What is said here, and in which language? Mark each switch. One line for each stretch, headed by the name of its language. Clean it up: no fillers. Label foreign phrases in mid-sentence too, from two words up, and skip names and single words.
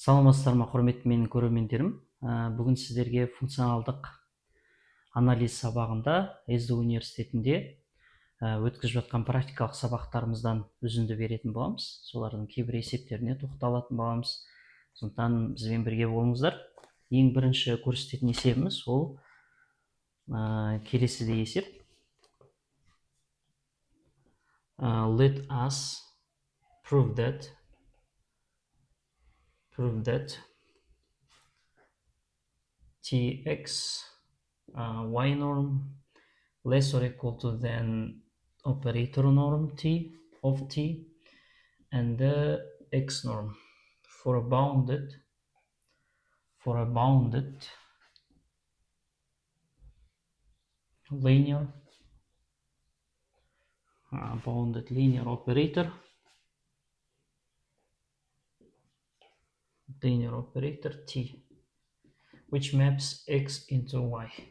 Kazakh: Саламатсыздар ма, құрметті менің көрермендерім. Бүгін сіздерге функционалдық анализ сабағында СДУ университетінде өткізіп жатқан практикалық сабақтарымыздан үзінді беретін боламыз. Солардың кейбір есептеріне тоқталатын боламыз. Сондықтан бізбен бірге болыңыздар. Ең бірінші көрсететін есебіміз ол келесідей есеп.
English: Let us prove that tx y norm less or equal to than operator norm t of t and the x norm for a bounded linear operator t which maps x into y.